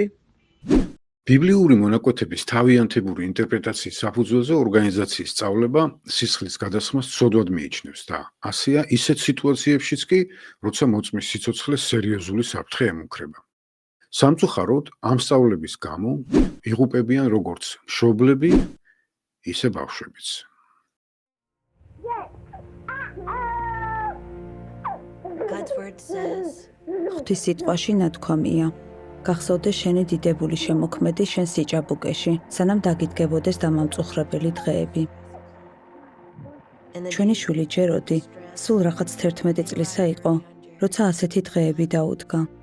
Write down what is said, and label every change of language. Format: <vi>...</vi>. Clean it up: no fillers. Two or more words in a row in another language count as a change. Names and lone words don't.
<ka>ბიბლიური მონაკვეთების თავიანთებური ინტერპრეტაციის საფუძველზე ორგანიზაციის სწავლება სისხლის გადასხმას ცოდვად მიიჩნევს და ასეა ისეთ სიტუაციებშიც კი, როცა მოწმის სიცოცხლეს სერიოზული საფრთხე ემუქრება. სამწუხაროდ, ამ სწავლების გამო იღუპებიან როგორც მშობლები, ისე ბავშვებიც.</ka> <en>God's word says,</en> <ka>ღვთის სიტყვაში ნათქვამია. გახსოვდეს შენი დიდებული შემოქმედი შენ სიჭაბუკეში, სანამ დაგიდგებოდეს დამამწუხრებელი დღეები. ჩვენი შვილი ჯეროდი, სულ რაღაც 11 წლისა იყო, როცა ასეთი დღეები დაუდგა.</ka>